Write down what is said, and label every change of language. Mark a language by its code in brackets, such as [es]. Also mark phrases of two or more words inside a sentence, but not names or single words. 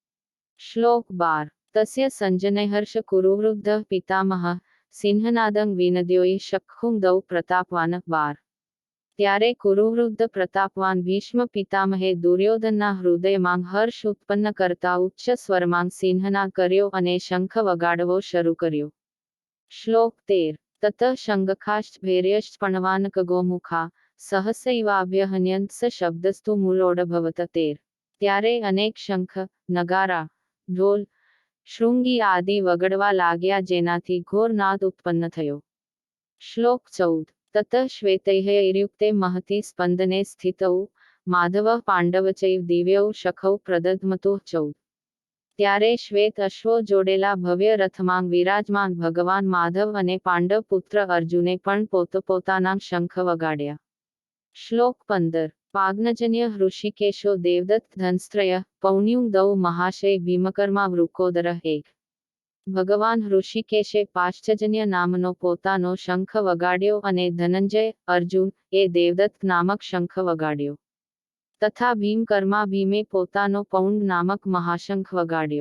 [gu] શ્લોક 12 [sa] તસ્ય સંજનયહર્ષ કુરુવૃદ્ધ પિતામહ સિંહનાદં વિનદ્યોય શક્ખું દૌ પ્રતાપવાન [gu] 12 ત્યારે કુરુવૃદ્ધ પ્રતાપવાન ભીષ્મ પિતામહે દુર્યોધનના હૃદયમાં હર્ષ ઉત્પન્ન કરતા ઉચ્ચ સ્વરમાં સિંહનાદ કર્યો અને શંખ વગાડવો શરૂ કર્યો। શ્લોક 13 [sa] ततः शंगखाश्च भैर्यश्च पणवानकगोमुखा सहसैवाभ्यहन्यन्त स शब्दस्तु मूलोडभवत [gu] 13 ત્યારે અનેક શંખ નગારા ઢોલ શૃંગી આદિ વગડવા લાગ્યા જેનાથી ઘોર નાદ ઉત્પન્ન થયો। શ્લોક 14 [sa] તતઃ શ્વેતૈર્યુક્તે महति स्पंदने स्थितौ माधवः पांडवचैव दिव्यौ शखौ प्रदध्मतु [gu] 14 ત્યારે શ્વેત અશ્વો જોડેલા ભવ્ય રથમાં વિરાજમાન ભગવાન માધવ અને પાંડવ પુત્ર અર્જુને પણ પોતપોતાના શંખ વગાડ્યા। શ્લોક 15 [sa] પાગ્નજન્ય હૃષિકેશો દેવદત્ત ધનસ્ત્રય પૌણ્યું દૌ મહાશય ભીમકર્મા વૃકોદરઃ [gu] 1 ભગવાન હૃષિકેશે પાશ્ચજન્ય નામનો પોતાનો શંખ વગાડ્યો અને ધનંજય અર્જુન એ દેવદત્ત નામક શંખ વગાડ્યો તથા ભીમકર્મા ભીમે પોતાનો પૌંડ નામક મહાશંખ વગાડ્યો।